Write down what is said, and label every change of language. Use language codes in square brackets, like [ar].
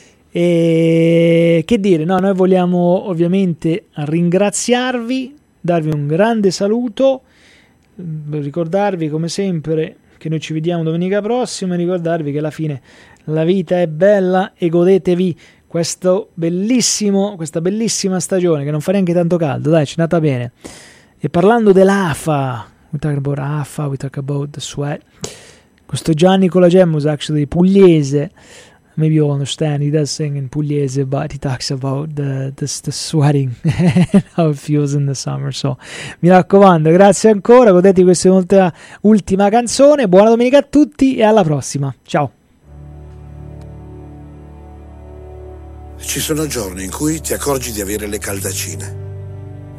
[it] E che dire, no, noi vogliamo ovviamente ringraziarvi, darvi un grande saluto, ricordarvi come sempre che noi ci vediamo domenica prossima, e ricordarvi che alla fine La vita è bella e godetevi questo bellissimo, questa bellissima stagione che non fa neanche tanto caldo, dai, ci è andata bene. E parlando dell'AFA, [en] we talk about AFA, we talk about the sweat. Questo Gianni Colagemmo is actually pugliese. Maybe you understand, he does sing in Pugliese, but he talks about the sweating and how it feels in the summer. [it] So, mi raccomando, grazie ancora, godetevi questa ultima canzone. Buona domenica a tutti e alla prossima. Ciao. Ci sono giorni in cui ti accorgi di avere le caldacine.